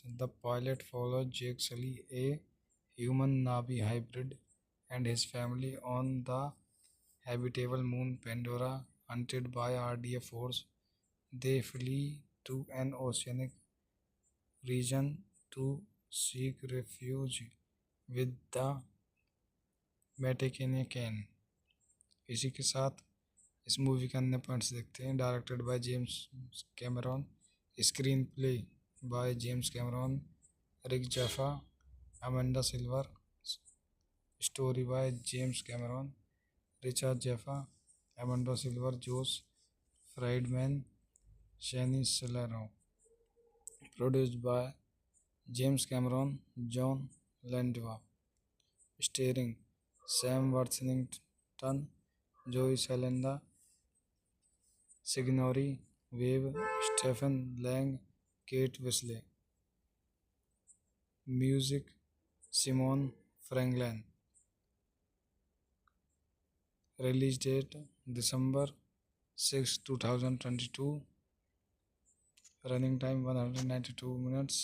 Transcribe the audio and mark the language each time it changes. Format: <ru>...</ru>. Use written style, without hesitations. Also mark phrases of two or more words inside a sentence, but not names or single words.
<en>The pilot follows Jake Sully, a human Navi hybrid, and his family on the habitable moon Pandora. Hunted by RDA force, they flee to an oceanic region to seek refuge with the Metakenyan.</en> <hi>इसी के साथ इस मूवी के अन्य पॉइंट्स देखते हैं।</hi> <en>Directed by James Cameron, Screenplay by James Cameron, Rick Jaffa, Amanda Silver, Story by James Cameron, Richard Jaffa, Amanda Silver, Jose Friedman, Shaini Saleno. Produced by James Cameron, John Landwa. Starring Sam Worthington, Joey Salenda, Signori Wave, Stephen Lang, Kate Wisley. Music Simon Franklin. Release date December 6, 2022. Running time 192 minutes.</en>